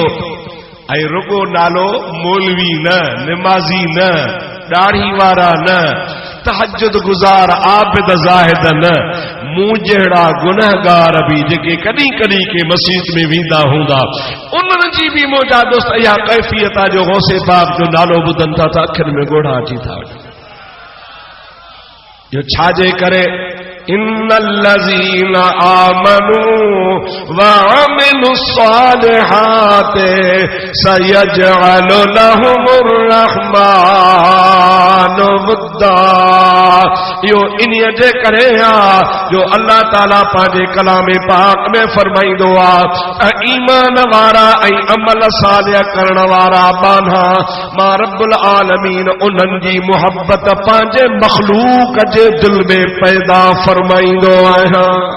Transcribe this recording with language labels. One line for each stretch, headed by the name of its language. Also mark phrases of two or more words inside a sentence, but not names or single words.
Sindhi: ऐं रुगो नालो, मौलवी न, निमाज़ी न, ॾाढ़ी वारा न, तहज्जुद गुज़ार आबिद ज़ाहिद न, मूं जहिड़ा गुनहगार बि जेके कॾहिं कॾहिं के मस्जिद में वेंदा हूंदा, उन्हनि जी बि मुंहिंजा दोस्त इहा कैफ़ियत आहे जो गौसे पाक जो नालो ॿुधनि था त अखियुनि में ॻोढ़ा अची था वञनि। जो छाजे करे?
Arabic: إن الذين آمنوا وعملوا الصالحات سيجعل لهم الرحمن ودا.
Sindhi: यो इन्हीअ जे करे आहे जो अल्लाह ताला पंहिंजे कलाम पाक में फरमाईंदो आहे, ईमान वारा ऐं अमल सालिह करण वारा बाना मां
Arabic: رب العالمين
Sindhi: उन्हनि जी मुहब्बत पंहिंजे मखलूक जे दिल में पैदा फरमाईंदो आहियां।